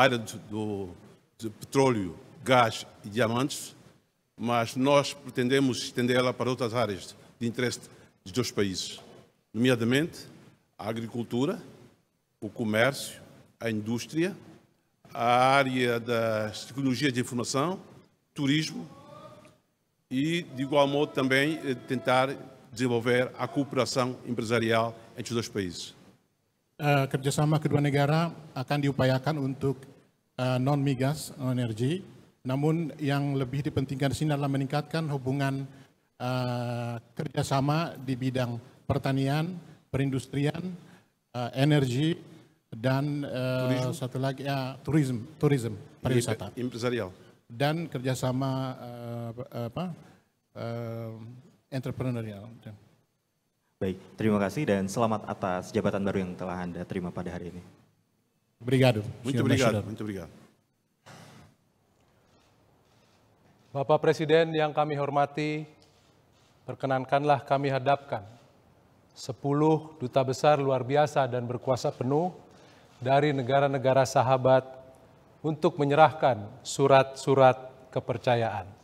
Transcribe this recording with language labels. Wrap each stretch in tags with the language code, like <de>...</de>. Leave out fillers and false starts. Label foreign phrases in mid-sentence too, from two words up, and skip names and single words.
<pt>área de petróleo, gás e diamantes, mas nós pretendemos estendê-la para outras áreas de interesse dos dois países, nomeadamente a agricultura, o comércio, a indústria, a área das tecnologias de informação, turismo e, de igual modo, também tentar desenvolver a cooperação empresarial entre os dois países.</pt> <id>Kerjasama kedua negara akan diupayakan untuk non-migas, non-energi, namun yang lebih dipentingkan di sini adalah meningkatkan hubungan kerjasama di bidang pertanian, perindustrian, energi, dan satu lagi turisme, pariwisata.</id> <pt>Empresarial.</pt> <id>Dan kerjasama entrepreneurial. Baik, terima kasih dan selamat atas jabatan baru yang telah Anda terima pada hari ini.</id> <pt>Obrigado. Muito obrigado. Muito obrigado.</pt> <id>Bapak Presiden yang kami hormati, perkenankanlah kami hadapkan 10 duta besar luar biasa dan berkuasa penuh dari negara-negara sahabat untuk menyerahkan surat-surat kepercayaan.</id>